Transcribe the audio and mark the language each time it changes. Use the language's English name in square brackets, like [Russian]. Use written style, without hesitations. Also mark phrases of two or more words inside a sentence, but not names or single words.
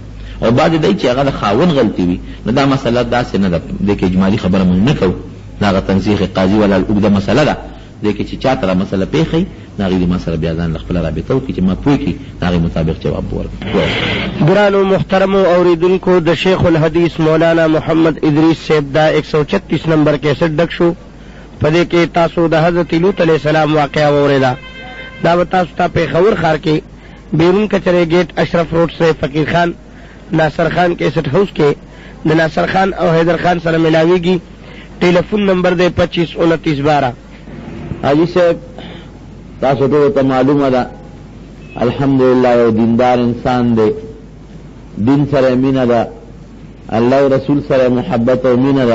[Pashto] او بعضې دی چې هغه د خاوند غلطي وي، نو دا مسله داسې نه ده، دې کې اجمالي خبره موږ نه کوو، دا هغه تنسیخ قاضي ولا اوږده مسله ده، دې کې چې چاته را مسله پیښی هغې دې ما سره بیا ځان له خپله رابطه وکړي چې ما پوه کړي د هغې مطابق جواب ورکړي. ګرانو محترمو اوریدونکو د شیخ الحدیث مولانا محمد ادریس صاحب دا 136 نمبر کیسټ ډک شو. په دې کې تاسو د حضرت لوط [Arabic] علیہ السلام [Pashto] واقعه واورېده. دا به تاسو ته پېښور ښار کې بیرون کچرے گیٹ اشرف روڈ سے فقیر خان ناصر خان کیسٹ ہاؤس کے د ناصر خان اور حیدر خان سره ملاویږي. ټیلیفون نمبر دے 252912. حاجی صاحب تاسو ټول ته معلومه ده الحمدلله یو دیندار انسان دی، دین سره مینه ده، الله او رسول سره محبت او مینه ده.